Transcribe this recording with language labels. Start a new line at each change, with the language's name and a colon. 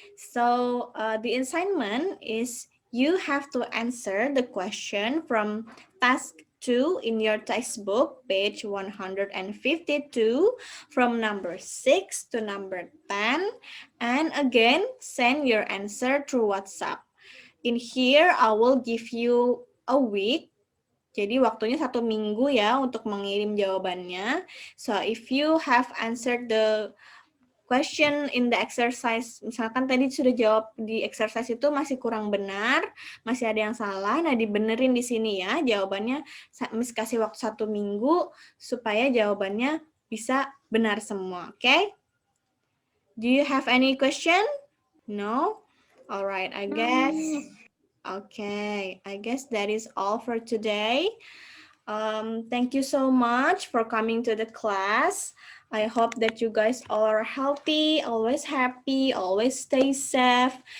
English: So the assignment is you have to answer the question from task 2 in your textbook, page 152, from number 6 to number 10. And again, send your answer through WhatsApp. In here, I will give you a week.
Indonesian: Jadi waktunya 1 minggu ya untuk mengirim jawabannya.
English: So if you have answered the question in the exercise,
Indonesian: misalkan tadi sudah jawab di exercise itu masih kurang benar, masih ada yang salah, nah dibenerin di sini ya jawabannya. Miss kasih waktu 1 minggu supaya jawabannya bisa benar semua, okay?
English: Do you have any question? No? Alright, I guess. Okay, I guess that is all for today. Thank you so much for coming to the class. I hope that you guys all are healthy, always happy, always stay safe.